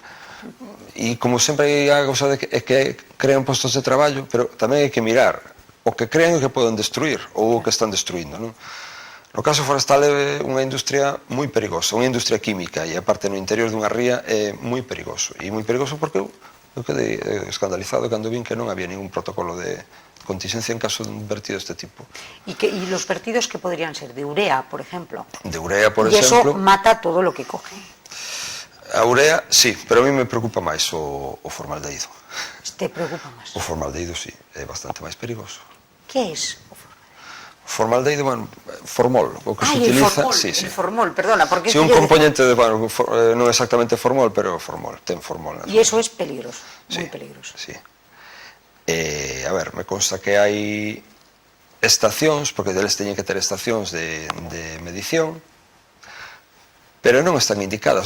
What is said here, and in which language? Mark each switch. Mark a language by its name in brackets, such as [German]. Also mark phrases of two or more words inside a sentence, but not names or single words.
[Galician] E como sempre hai a cousa de que crean postos de traballo, pero tamén hai que mirar o que crean e o que poden destruir ou o que están destruindo, non? No caso forestal é unha industria moi perigosa, unha industria química, e aparte no interior dunha ría é moi perigoso, e moi perigoso porque eu quedei escandalizado cando vin que non había ningún protocolo de contingencia en caso de un vertido deste tipo. [Spanish] ¿Y los vertidos que podrían ser? De urea, por ejemplo. [Galician] De urea, por [Spanish] Y eso [Galician] exemplo. [Spanish] mata todo lo que coge. A urea, sí, pero a mí me preocupa [Galician] máis o formaldehído. ¿Te preocupa máis? O formaldehído, sí, é bastante máis perigoso. [Spanish] Que es o formaldehído? [Galician] Bueno, formol, o que se utiliza... [Spanish] El formol, perdona, porque... [Galician] Sí, un componente de, bueno, non exactamente formol, pero formol, ten formol. [Spanish] E eso es peligroso, [Galician] moi peligroso. [Spanish] Sí. [Galician] A ver, me consta que hai estacións, porque deles teñen que ter estacións de medición, pero non están indicadas.